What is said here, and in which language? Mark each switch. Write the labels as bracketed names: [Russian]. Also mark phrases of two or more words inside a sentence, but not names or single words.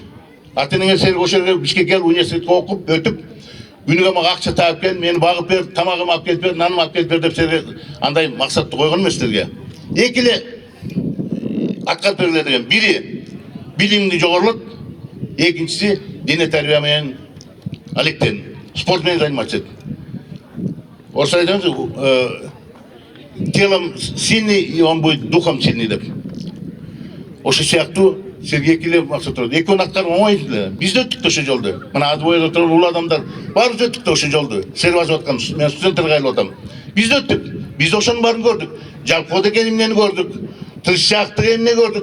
[Kyrgyz] Ата-энеңе силер ошол жерге Бишкекке келип университетке окуп, өтүп, күнүгө мага акча таап кел, мени багып бер, тамагымды алып келип бер, нанымды алып келип бер деп силерге андай максатты койгон эмес силерге. Экиле аткарып бергиле деген. Бири билимди жогорулат, экинчиси дене тарбия менен алектен, спорт менен заниматься. Орусча айтабыз, [Russian] телом сильный, и он будет духом сильный деп. [Kyrgyz] Ошо сыяктуу силерге экиле максат турат. Экөөнү аткарып оңой эле. Биз да өттүк ошо жолду. Мына Адыбойдо турган улуу адамдар баарыбыз өттүк да ошо жолду. Силер басып аткан, мен студенттерге айтып атам. Биз да өттүк. Биз ошонун баарын көрдүк. Жалпоо деген эмнени көрдүк. Тырышчаактык эмне көрдүк.